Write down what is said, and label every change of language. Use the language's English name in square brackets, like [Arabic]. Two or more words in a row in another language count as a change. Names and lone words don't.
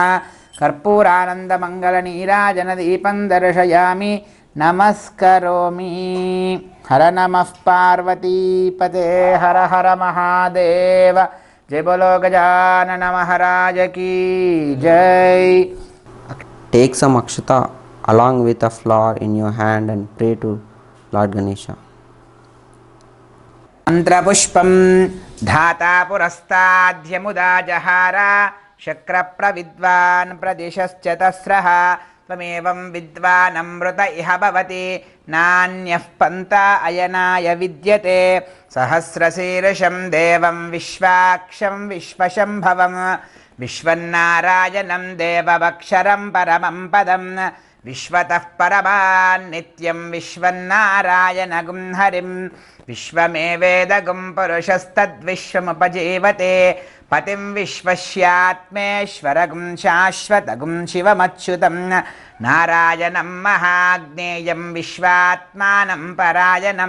[Sanskrit] కర్పూరానందమంగళ నీరాజనదీపం దర్శయామి. నమస్కరోమి. హర నమః పార్వతీపతే హర హర మహాదేవ. [Hindi] जय बोलो गजानन महाराज की जै. [English] Take some akshata along with a flower in your hand and pray to Lord Ganesha. [Sanskrit] మంత్రపుష్పం ధాతా పురస్తాద్యముదా జహార శక్ర ప్రవిద్వాన్ ప్రదిశశ్చతస్రః त्वमेवं विद्वानमृत इह भवति नान्यः पन्था अयनाय विद्यते सहस्रशीर्षं देवं विश्वाक्षं विश्वशम्भवं विश्वन्नारायणं देवमक्षरं परमं पदं विश्वतः परमान्नित्यं विश्वन्नारायणगुं हरिं विश्वमेवेदगुं पुरुषस्तद्विश्वमुपजीवते पतिं विश्वस्यात्मेश्वरगुं शाश्वतगुं शिवमच्युतं नारायणं महाज्ञेयं विश्वात्मानं परायणं